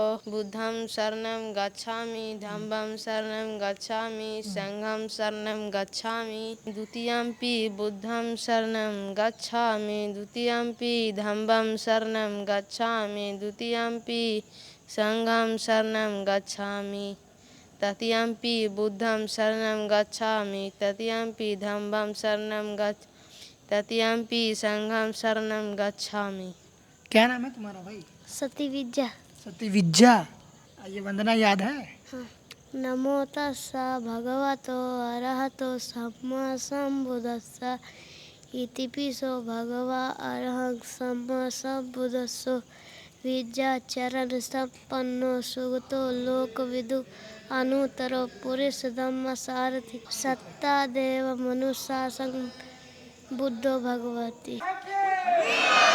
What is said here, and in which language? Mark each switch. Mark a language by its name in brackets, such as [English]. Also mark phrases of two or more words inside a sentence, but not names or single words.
[Pali] बुद्धं शरणं गच्छामि धम्मं शरणं गच्छामि संघं शरणं गच्छामि द्वितीयंपि बुद्धं शरणं गच्छामि द्वितीयंपि धम्मं शरणं गच्छामि द्वितीयंपि संघं शरणं गच्छामि तृतीयंपि बुद्धं शरणं गच्छामि तृतीयंपि धम्मं शरणं गच्छामि तृतीयंपि संघं शरणं गच्छामि। [Hindi] क्या नाम है तुम्हारा भाई? सती विद्या। सती विद्या। ये वंदना याद है? हाँ। [Pali] नमो तस्सा भगवतो अरहतो सम्मा सम्बुद्धस्सा इतिपिसो भगवा अरहं सम्मा सम्बुद्धस्सो विद्याचरण संपन्नो सुगतो लोकविदु अनुत्तरो पुरुष धम्म सारथि सत्ता देव मनुष्य संग बुद्धो भगवती।